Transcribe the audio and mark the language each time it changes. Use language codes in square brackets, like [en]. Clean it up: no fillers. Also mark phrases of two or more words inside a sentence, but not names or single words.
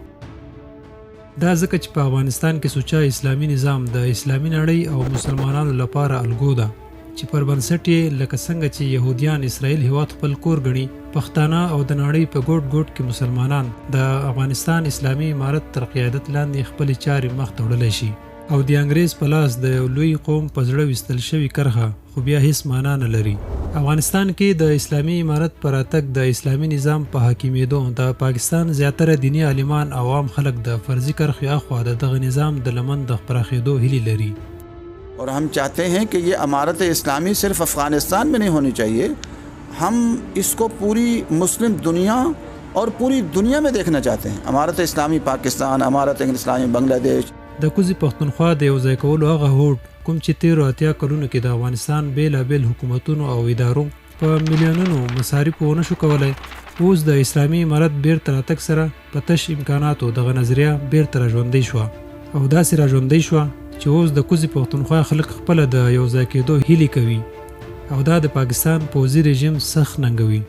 [ps] دا ځکه چې په افغانستان کې سوچه اسلامي نظام د اسلامي نړۍ او مسلمانانو لپاره الګو ده چې پر بنسټ یې لکه څنګه چې یهودیان اسرائیل هیواد خپل کور ګڼي، پښتانه او د نړۍ په ګوټ ګوټ کې مسلمانان د افغانستان اسلامي امارت تر قیادت لاندې خپلې چارې مخ ته وړلی شي او د انګریز په لاس د یو لوی قوم په زړه ویستل شوي کرښه خو بیا هیڅ معنا نه لري. افغانستان کې د اسلامي امارت پر راتګ د اسلامي نظام په حاکمیدو د پاکستان زیاتره دیني عالمان او عام خلک د فرضي کرښې اخوا د دغه نظام د لمن د پراخېدو هیلې لري. [ur] اور ہم چاہتے ہیں کہ یہ امارت اسلامی صرف افغانستان میں نہیں ہونی چاہیے، ہم اس کو پوری مسلم دنیا اور پوری دنیا میں دیکھنا چاہتے ہیں. امارت اسلامی پاکستان، امارت اسلامی بنگلہ دیش. [ps] د کوزي پښتونخوا د یو ځای کولو هغه هوډ کوم چې تیرو اتیا کلونو کې د افغانستان بیلابیل حکومتونو او ادارو په میلیونونو مصارف ونه شو کولی، اوس د اسلامي امارت بیرته راتګ سره په تش امکاناتو دغه نظریه بیرته راژوندۍ شوه او داسې راژوندۍ شوه چې اوس د کوزي پښتونخوا خلک خپله د یو ځای کېدو هیلې کوي او دا د پاکستان پوځي رژیم سخت ننګوي.